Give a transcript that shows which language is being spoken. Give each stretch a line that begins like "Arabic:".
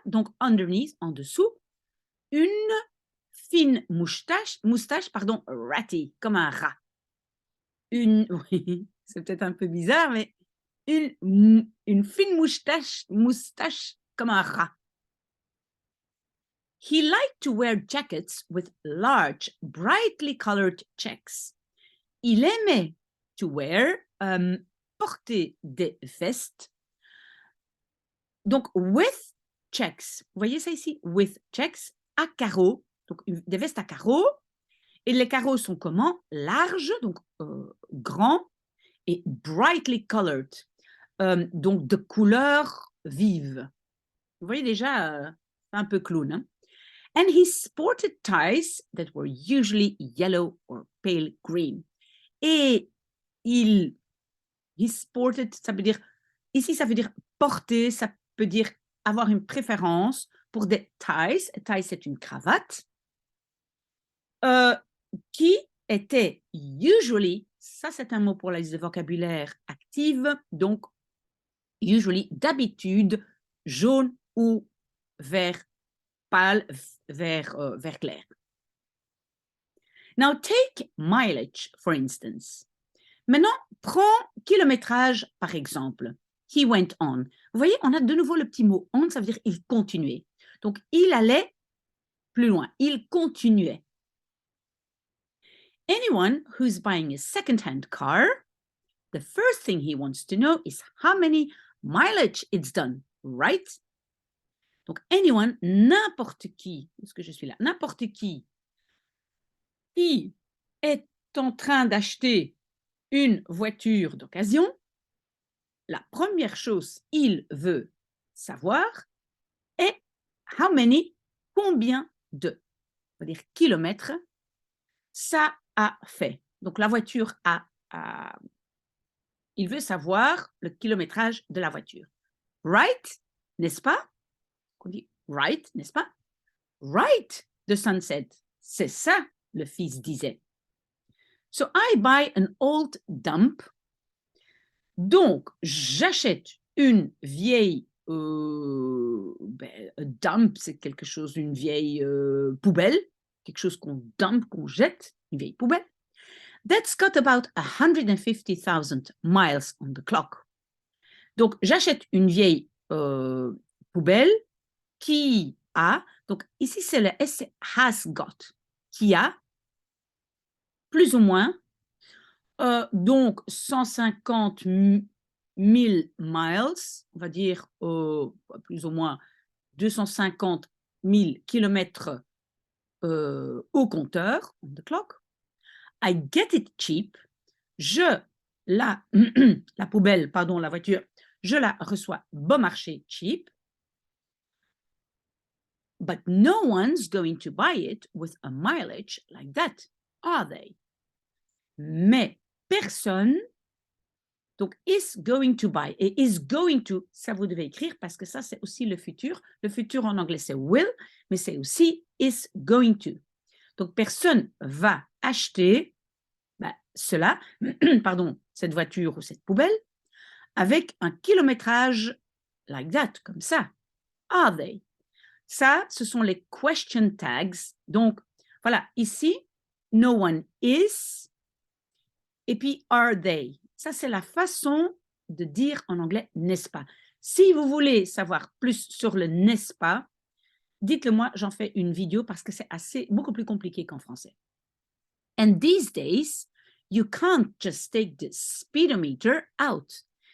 French: Donc, underneath, en dessous, une fine moustache, pardon, ratty, comme un rat. Oui, c'est peut-être un peu bizarre, mais une fine moustache comme un rat.
English: He liked to wear jackets with large, brightly colored checks.
French: Il aimait
English: to wear,
French: porter des vestes. Donc,
English: with checks.
French: Vous voyez ça ici?
English: With checks,
French: à carreaux. Donc, des vestes à carreaux. Et les carreaux sont comment? Larges, donc grands, et
English: brightly colored,
French: donc de couleur vive. Vous voyez déjà, un peu clown. Hein?
English: And he sported ties that were usually yellow or pale green.
French: Et
English: he sported,
French: ça veut dire, ici ça veut dire porter, ça peut dire avoir une préférence pour des ties. Ties, c'est une cravate. Qui était usually, ça c'est un mot pour la liste de vocabulaire active, donc usually, d'habitude, jaune ou vert pâle, vert clair.
English: Now take mileage, for instance.
French: Maintenant, prends kilométrage, par exemple.
English: He went on.
French: Vous voyez, on a de nouveau le petit mot on, ça veut dire il continuait. Donc, il allait plus loin, il continuait.
English: Anyone who's buying a second-hand car, the first thing he wants to know is how many mileage it's done, right?
French: Donc, anyone, n'importe qui, est-ce que je suis là? N'importe qui est en train d'acheter une voiture d'occasion, la première chose il veut savoir est
English: how many,
French: combien de, on va dire kilomètres, ça a fait. Donc, la voiture il veut savoir le kilométrage de la voiture. Right, n'est-ce pas? On dit right, n'est-ce pas?
English: Right, the son said.
French: C'est ça, le fils disait.
English: So I buy an old dump.
French: Donc, j'achète une vieille dump, c'est quelque chose, une vieille poubelle, quelque chose qu'on dump, qu'on jette, une vieille poubelle.
English: That's got about 150,000 miles on the clock.
French: Donc, j'achète une vieille poubelle qui a, donc ici c'est le S,
English: has got,
French: qui a plus ou moins, donc 150 000 miles, on va dire plus ou moins 250 000 kilomètres au compteur,
English: on the clock. I get it cheap.
French: La poubelle, pardon, la voiture, je la reçois bon marché, cheap.
English: But no one's going to buy it with a mileage like that, are they?
French: Mais personne, donc
English: is going to buy,
French: et
English: is going to,
French: ça vous devez écrire parce que ça c'est aussi le futur. Le futur en anglais c'est will, mais c'est aussi
English: is going to.
French: Donc personne va acheter cela, pardon, cette voiture ou cette poubelle, avec un kilométrage
English: like that,
French: comme ça.
English: Are they?
French: Ça, ce sont les question tags. Donc, voilà, ici,
English: no one is,
French: et puis
English: are they.
French: Ça, c'est la façon de dire en anglais n'est-ce pas. Si vous voulez savoir plus sur le n'est-ce pas, Dites-le moi, j'en fais une vidéo parce que c'est beaucoup plus compliqué qu'en français.
English: And these days, you can't just take the speedometer out.